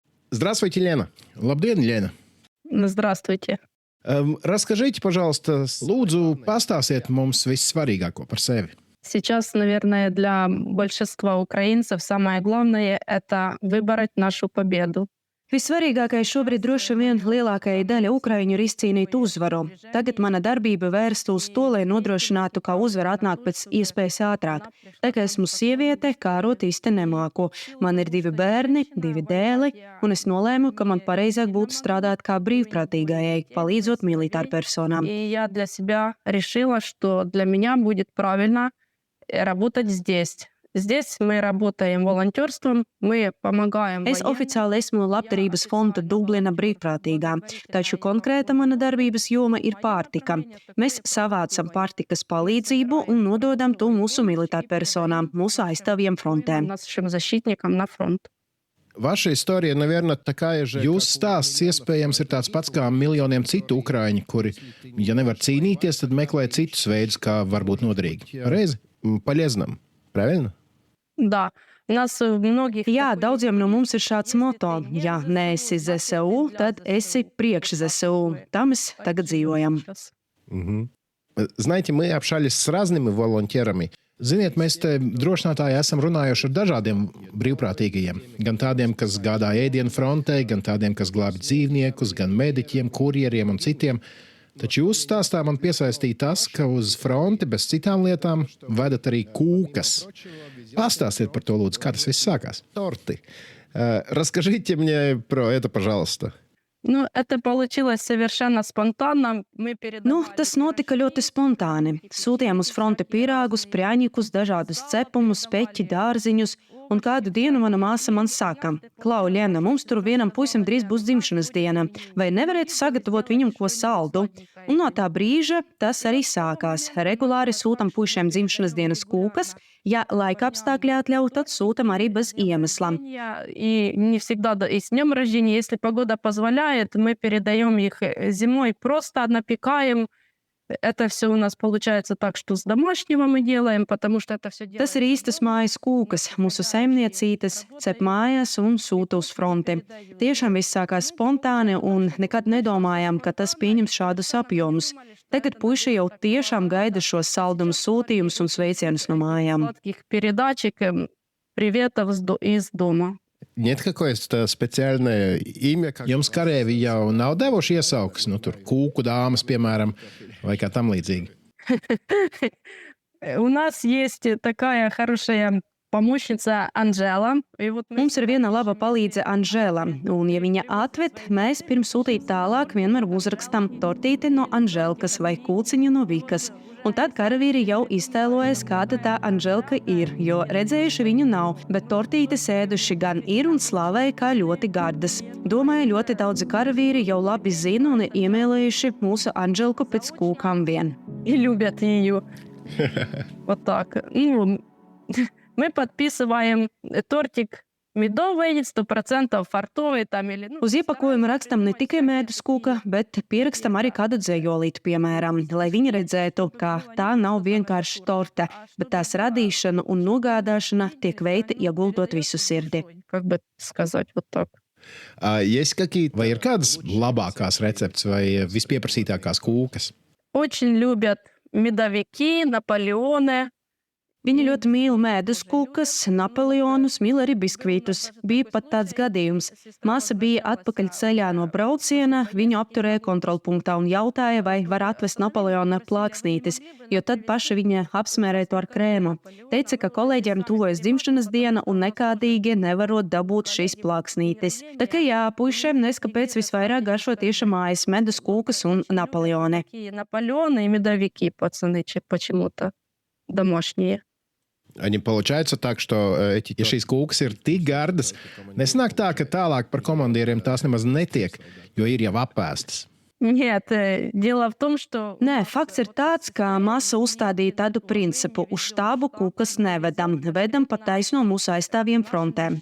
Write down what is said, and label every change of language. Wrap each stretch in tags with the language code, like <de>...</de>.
<ru>Здравствуйте, Лена.</ru> <lv>Labdien, Лена.</lv> <ru>Здравствуйте. Расскажите, пожалуйста,</ru> <lv>лūdzu, pastāstiet mums vissvarīgāko par sevi.</lv> <ru>Сейчас, наверное, для большинства украинцев самое главное – это выбороть нашу победу.</ru> <lv>Vissvarīgākais šobrīd droši vien lielākajai daļai ukraiņu ir izcīnīt uzvaru. Tagad mana darbība vērsta uz to, lai nodrošinātu, ka uzvara atnāk pēc iespējas ātrāk. Tā kā esmu sieviete, kārot īsti nemāku. Man ir 2 bērni, 2 dēli, un es nolēmu, ka man pareizāk būtu strādāt kā brīvprātīgajai, palīdzot militārpersonām.</lv> <ru>И я для себя решила, что для меня будет правильно работать здесь. Здесь мы работаем волонтерством, мы помогаем.</ru> <lv>Es oficiāli esmu Labdarības fonda Dublina brīvprātīgā, taču konkrēta mana darbības joma ir pārtika. Mēs savācam pārtikas palīdzību un nododam to mūsu militārpersonām, mūsu aizstāvjiem frontē.</lv> <ru>Нашим защитникам на фронт. Vaša istorija, наверное, такая же.</ru> <lv>Jūsu stāsts iespējams ir tāds pats kā miljoniem citu ukraiņu, kuri, ja nevar cīnīties, tad meklē citus veidus, kā var būt noderīgi. Reizi?</lv> <ru>Полезным. Правильно? Да. У нас многих...</ru> <lv>Jā, daudziem no mums ir šāds moto. Ja neesi ZSU, tad esi priekš ZSU. Tam mēs tagad dzīvojam.</lv> <ru>Знаете, мы общались с разными волонтерами.</ru> <lv>Ziniet, mēs te drošinātāji esam runājuši ar dažādiem brīvprātīgajiem. Gan tādiem, kas gādā ēdienu frontē, gan tādiem, kas glābj dzīvniekus, gan mediķiem, kurjeriem un citiem. Taču jūsu stāstā man piesaistīja tas, ka uz fronti bez citām lietām vedat arī kūkas. Pastāstiet par to, lūdzu, kā tas viss sākās. Torti.</lv> <ru>Расскажите мне про это, пожалуйста. Это получилось совершенно спонтанно.</ru> <lv>Tas notika ļoti spontāni. Sūtījām uz fronti pirāgus, prāņikus, dažādus cepumus, peķi, dārziņus, un kādu dienu mana māsa man saka: Klau, Liena, mums tur vienam puisim drīz būs dzimšanas diena, vai nevarētu sagatavot viņam ko saldu? Un no tā brīža tas arī sākās. Regulāri sūtam puišiem dzimšanas dienas kūkas, ja laika apstākļi atļauj, tad sūtam arī bez iemesla.</lv> <ru>И не всегда и с днем рождения, если погода позволяет, мы передаем их зимой, просто напекаем Это все у нас получается так, что с домашнего мы делаем, потому что это все делается.</ru> <lv>Tas ir īstas mājas kūkas, mūsu saimniecītes, cep mājās un sūta uz fronti. Tiešām viss sākās spontāni un nekad nedomājām, ka tas pieņems šādus apjomus. Tagad puiši jau tiešām gaida šos saldumus, sūtījumus un sveicienus no mājām.</lv> <ru>Таких передачек, приветов из дома. Нет какое-то специальное имя?</ru> <lv>Jums karēvi jau nav devuši iesaukas, tur kūku dāmas, piemēram, vai kā tam līdzīgi?</lv> <ru>У нас есть такая хорошая помощница Анжела.</ru> <lv>Mums ir viena laba palīdze Anžela, un, ja viņa atved, mēs pirms sūtīt tālāk vienmēr uzrakstam tortīti no Anželkas vai kūciņu no Vikas. Un tad karavīri jau iztēlojas, kāda tā Anželka ir, jo redzējuši viņu nav, bet tortītes ēduši gan ir un slavēja kā ļoti gardas. Domāju, ļoti daudzi karavīri jau labi zina un ir iemīlējuši mūsu Anželku пēc kūkām vien.</lv> <ru>И любят ее. Вот так. Мы подписываем тортик медовый, 100% фартовый там или...</ru> <lv>Uz iepakojuma rakstam ne tikai medus kūka, bet pierakstam arī kādu dzējolīti, piemēram, lai viņi redzētu, ka tā nav vienkārši torte, bet tās radīšana un nogādāšana tiek veikta ieguldot visu sirdi.</lv> <ru>Как бы сказать, вот так.</ru> <lv>Vai ir kādas labākās receptes vai vispieprasītākās kūkas?</lv> <ru>Очень любят медовики, Наполеоны.</ru> <lv>Viņi ļoti mīl medus kūkas, Napoleonus, mīl arī biskvītus. Bija pat tāds gadījums. Māsa bija atpakaļ ceļā no brauciena, viņu apturēja kontrolpunktā un jautāja, vai var atvest Napoleona plāksnītes, jo tad paša viņa apsmērēja to ar krēmu. Teica, ka kolēģiem tuvojas dzimšanas diena un nekādīgi nevarot dabūt šīs plāksnītes. Tā kā jā, puišiem neskapēc visvairāk garšo tieši mājas medus kūkas un Napoleoni.</lv> <ru>Наполеоны и медовики, пацаны, почему-то домашние. Получается так, что</ru> <lv>ja šīs kūkas ir tik gardas, nesanāk tā, ka tālāk par komandieriem tās nemaz netiek, jo ir jau apēstas.</lv> <ru>Нет, дело в том, что...</ru> <lv>Nē, fakts ir tāds, ka māsa uzstādīja tādu principu: uz štābu kūkas nevedam, vedam pa taisno mūsu aizstāvjiem frontē.</lv>